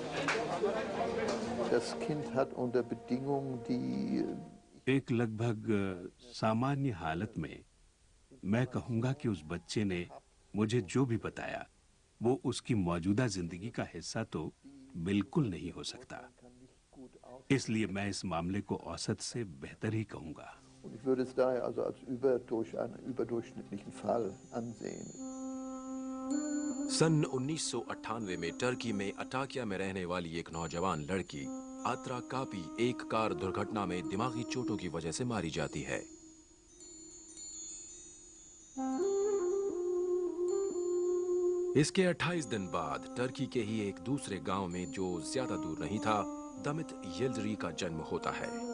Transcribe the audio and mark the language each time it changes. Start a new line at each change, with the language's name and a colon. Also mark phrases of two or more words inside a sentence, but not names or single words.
Hindi: एक लगभग सामान्य हालत में मैं कहूंगा कि उस बच्चे ने मुझे जो भी बताया वो उसकी मौजूदा जिंदगी का हिस्सा तो बिल्कुल नहीं हो सकता। इसलिए मैं इस मामले को औसत से बेहतर ही कहूंगा।
German: Ich würde es daher also als einen überdurchschnittlichen Fall ansehen.
Hindi: सन 1998 में टर्की में अटाकिया में रहने वाली एक नौजवान लड़की आत्रा कापी एक कार दुर्घटना में दिमागी चोटों की वजह से मारी जाती है। इसके 28 दिन बाद टर्की के ही एक दूसरे गांव में जो ज्यादा दूर नहीं था, दमित यिल्दिरी का जन्म होता है।